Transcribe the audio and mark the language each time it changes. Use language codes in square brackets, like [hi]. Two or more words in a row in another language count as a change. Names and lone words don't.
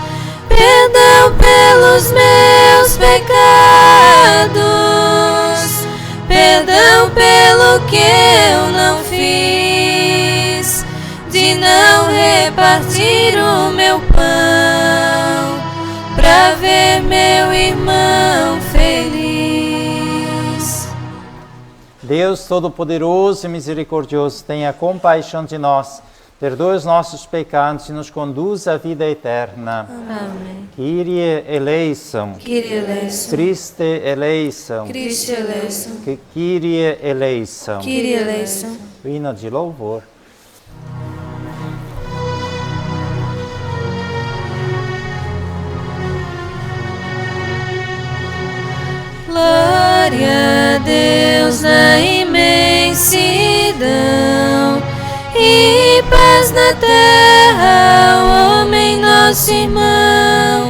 [pt] Perdão pelos meus pecados, perdão pelo que eu não fiz, de não repartir o meu pão, pra ver meu irmão feliz. Deus Todo-Poderoso e Misericordioso, tenha compaixão de nós, perdoe os nossos pecados e nos conduz à vida eterna. Amém. [el] Κύριε ἐλέησον. Κύριε ἐλέησον. Χριστὲ ἐλέησον. Χριστὲ ἐλέησον. Κύριε ἐλέησον. Κύριε ἐλέησον. [pt] O hino de louvor. Glória a Deus na imensidão e paz na terra ao homem nosso irmão.